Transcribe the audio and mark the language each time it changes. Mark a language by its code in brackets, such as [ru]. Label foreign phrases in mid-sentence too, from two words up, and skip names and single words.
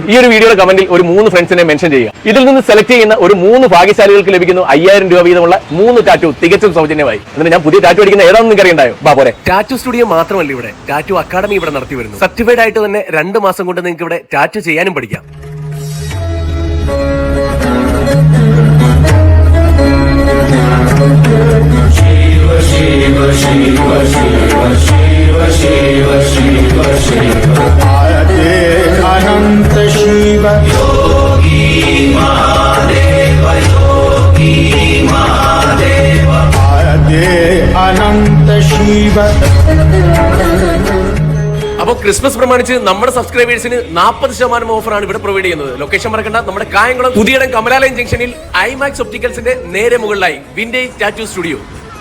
[ml] ഈ ഒരു വീഡിയോയുടെ കമന്റിൽ ഒരു 3 [en] friends mention [ml] ചെയ്യുക. ഇതിൽ നിന്ന് സെലക്ട് ചെയ്യുന്ന ഒരു 3 ഭാഗ്യശാലികൾക്ക് ലഭിക്കുന്നു 5000 രൂപ വീതമുള്ള 3 ടാറ്റു തികച്ചും സൗജന്യമായി. എന്നിട്ട് ഞാൻ പുതിയ ടാറ്റു അടിക്കുന്ന ഏതാണെന്ന് നിങ്ങൾക്ക് അറിയണ്ടായോ? പോരെ. [en] tattoo studio [ml] മാത്രമല്ല, ഇവിടെ [en] tattoo academy [ml] ഇവിടെ നടത്തി വരുന്നു. സർട്ടിഫൈഡ് ആയിട്ട് തന്നെ 2 മാസം കൊണ്ട് നിങ്ങൾക്ക് ഇവിടെ ടാറ്റു ചെയ്യാനും പഠിക്കാം. [sa] अनंत शिव योगी महादेव योगी महादेव आदे अनंत शिव. [ml] അപ്പോൾ ക്രിസ്മസ് പ്രമാണിച്ച് നമ്മുടെ സബ്സ്ക്രൈബേഴ്സിന് 40% ഓഫറാണ് ഇവിടെ പ്രൊവൈഡ് ചെയ്യുന്നത്. ലൊക്കേഷൻ മറക്കണ്ട, നമ്മുടെ കായംകുളം പുതിയടം കമലാലയം ജംഗ്ഷനിൽ ഐമാക്സ് ഒപ്റ്റിക്കൽസിന്റെ നേരെ മുകളിലായി വിന്റേജ് ടാറ്റു സ്റ്റുഡിയോ.